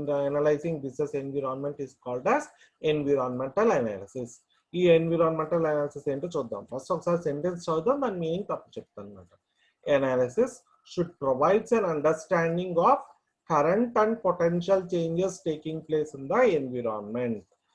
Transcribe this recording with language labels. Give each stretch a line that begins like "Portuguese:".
English: Analyzing business environment is called as environmental analysis.
Telugu: ఈ environmental analysis ఏంటో చూద్దాం. First ఒకసారి సెంటెన్స్ చదువుదాం, దాని మీనింగ్ తప్పు చెప్తాను అనమాట.
English: Analysis should provide an understanding of current and potential changes taking place in the environment.